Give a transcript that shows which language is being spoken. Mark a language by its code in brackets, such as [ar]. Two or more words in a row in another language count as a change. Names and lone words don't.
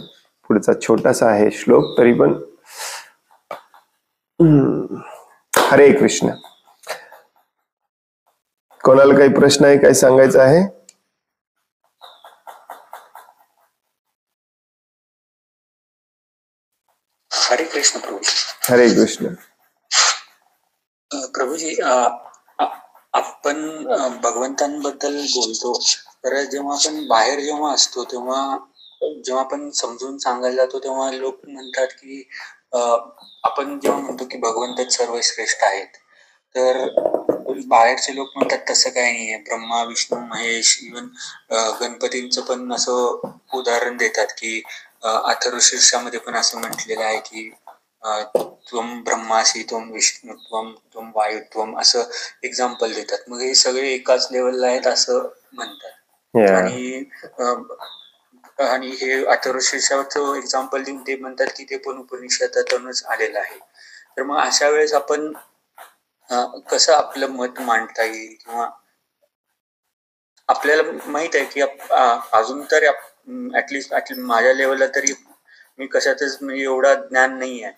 [mr] पुढचा छोटासा आहे श्लोक तरी पण. हरे कृष्ण. कोणाला काही प्रश्न आहे, काही सांगायचं आहे? हरे कृष्ण प्रभूजी. हरे कृष्ण. प्रभूजी, आपण भगवंतांबद्दल बोलतो, तर जेव्हा आपण बाहेर जेव्हा असतो तेव्हा जेव्हा आपण समजून सांगायला जातो तेव्हा लोक म्हणतात की आपण जेव्हा म्हणतो की भगवंतच सर्वश्रेष्ठ आहेत, तर बाहेरचे लोक म्हणतात तसं काही नाहीये. ब्रह्मा, विष्णू, महेश, इव्हन गणपतींचं पण असं उदाहरण देतात की अथर्वशीर्षामध्ये पण असं म्हटलेलं आहे की [sa] त्वम ब्रह्मासी, त्वम विष्णू, त्वम वायू, त्वम, [mr] असं एक्झाम्पल देतात. मग हे सगळे एकाच लेवलला आहेत असं म्हणतात. आणि हे अथर्वशीर्षाचं एक्झाम्पल देऊन ते म्हणतात की ते पण उपनिषदातूनच आलेलं आहे. तर मग अशा वेळेस आपण कसं आपलं मत मांडता येईल, किंवा आपल्याला माहित आहे की अजून तर [en] at least [mr] माझ्या लेवलला तरी मी कशातच एवढा ज्ञान नाही आहे.